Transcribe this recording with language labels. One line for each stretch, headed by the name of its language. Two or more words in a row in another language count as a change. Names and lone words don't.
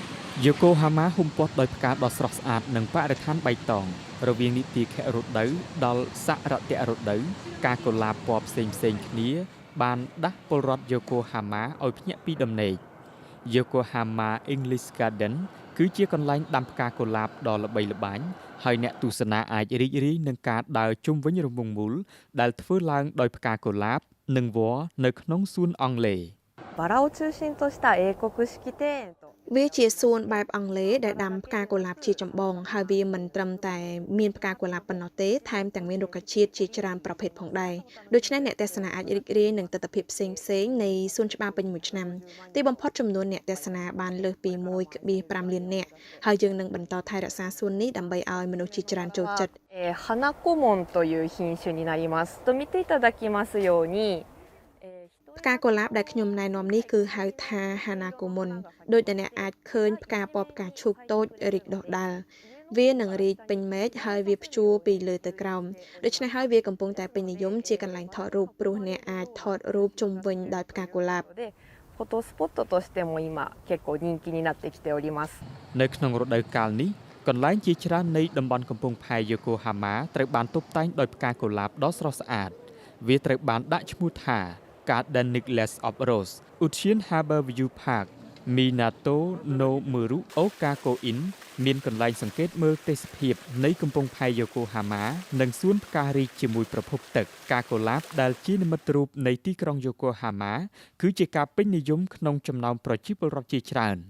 Khmer: យូកូហាម៉ាហ៊ុំព័ទ្ធដោយផ្កាដ៏ស្រស់ស្អាតនិងបរិស្ថានបៃតងរវាងនីតិខៈរដូវដល់សរតៈរដូវការកុលាបពណ៌ផ្សេងគ្នាបានដាស់ពលរដ្ឋយូកូហាម៉ាឲ្យភ្ញាក់ពីដំណេក Yokohama English Garden គឺជាកន្លែងដាំផ្កាកុលាបដ៏ល្បីល្បាញហើយអ្នកទស្សនាអាចរីករាយនឹងការដើរជុំវិញរង្វង់មូលដែលធ្វើឡើងដោយផ្កាកុលាបនិងវល្លិនៅក្នុងសួនអង់គ្លេស
Japanese: バラを中心とした英国式庭園と
Khmer: វាជាសួនបែបអង់គ្លេសដែលដាំផ្កាកុលាបជាចម្បងហើយវាមិនត្រឹមតែមានផ្កាកុលាបប៉ុណ្ណោះទេថែមទាំងមានរុក្ខជាតិជាច្រើនប្រភេទផងដែរដូច្នេះអ្នកទស្សនាអាចរីករាយនឹងទិដ្ឋភាពផ្សេងៗនៃសួនច្បារពេញមួយឆ្នាំទីបំផុតចំនួនអ្នកទស្សនាបានលើសពី 1.5 លាននាក់ហើយយើងនឹងបន្តថែរក្សាសួននេះដើម្បីឲ្យមនុស្សជាច្រើនចូលចិត្ត
Japanese: 花コモンという品種になりますと見ていただきますように
Khmer: ផ្កាកុលាបដែលខ្ញុំណែនាំនេះគឺហៅថា Hanakomon ដោយតែអ្នកអាចឃើញផ្កាពណ៌ផ្កាឈូកតូចរីកដុះដាលវានឹងរីកពេញមេឃហើយវាព្យួរពីលើទៅក្រោមដូច្នេះហើយវាកំពុងតែពេញនិយមជាកន្លែងថតរូបព្រោះអ្នកអាចថតរូបជុំវិញដោយផ្កាកុលាប
Japanese: フォトスポットとしても今結構人気になってきております
Khmer: នៅក្នុងរដូវកាលនេះកន្លែងជាច្រើននៃតំបន់កំពង់ផែយូកូហាម៉ាត្រូវបានតុបតែងដោយផ្កាកុលាបដ៏ស្រស់ស្អាតវាត្រូវបានដាក់ឈ្មោះថា Garden Necklace of Rose ឧទ្យាន Harbour View Park Minato no Muru Okakoin មានកន្លែងសង្កេតមើលទេសភាពនៃកំពង់ផែយូកូហាម៉ានិងសួនផ្ការីកជាមួយប្រភពទឹកការកុលាបដែលជានិមិត្តរូបនៃទីក្រុងយូកូហាម៉ាគឺជាការពេញនិយមក្នុងចំណោមប្រជាពលរដ្ឋជាច្រើន